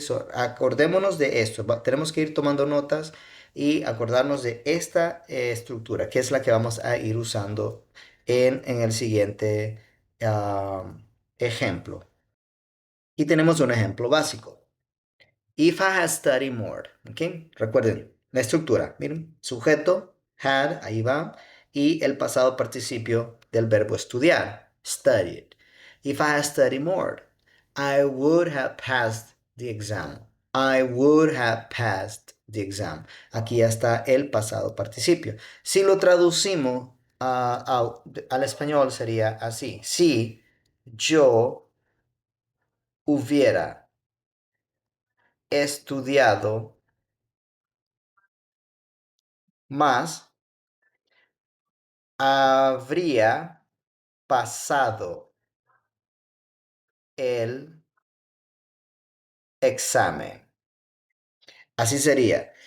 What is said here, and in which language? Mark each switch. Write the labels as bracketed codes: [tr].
[es] So, acordémonos de esto, tenemos que ir tomando notas y acordarnos de esta estructura, que es la que vamos a ir usando en el siguiente ejemplo. Y tenemos un ejemplo básico. [en] If I had studied more, [es] ¿ok? Recuerden la estructura, miren, sujeto, had, ahí va, y el pasado participio del verbo estudiar, studied. [en] If I had studied more, I would have passed the exam. I would have passed the exam. [es] Aquí está el pasado participio. Si lo traducimos al español sería así. Si yo hubiera estudiado más, habría pasado el examen. Así sería.